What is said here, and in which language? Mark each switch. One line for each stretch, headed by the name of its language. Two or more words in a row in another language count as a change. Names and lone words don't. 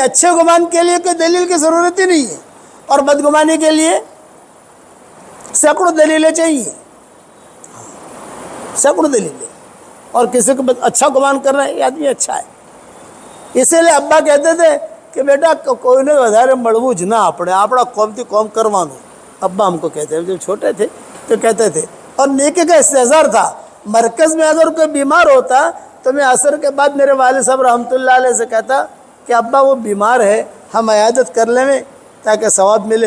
Urdu: اچھے گمان کے لیے کوئی دلیل کی ضرورت ہی نہیں ہے، اور بدگمانی کے لیے سینکڑوں دلیلیں چاہیے، سینکڑوں دلیلیں۔ اور کسی کو اچھا گمان کر رہا ہے، یہ آدمی اچھا ہے۔ اسی لیے ابا کہتے تھے کہ بیٹا کوئی نے
Gujarati: વધારે મળવું જ ના આપણે، આપણા قومથી قوم کرવાનું،
Urdu: ابا ہم کو کہتے ہیں، جب چھوٹے تھے تو کہتے تھے۔ اور نیکی کا استحضار تھا، مرکز میں اگر کوئی بیمار ہوتا تو میں عصر کے بعد میرے والد صاحب رحمۃ اللہ علیہ سے کہتا کہ ابا وہ بیمار ہے، ہم عیادت کر لیں تاکہ ثواب ملے۔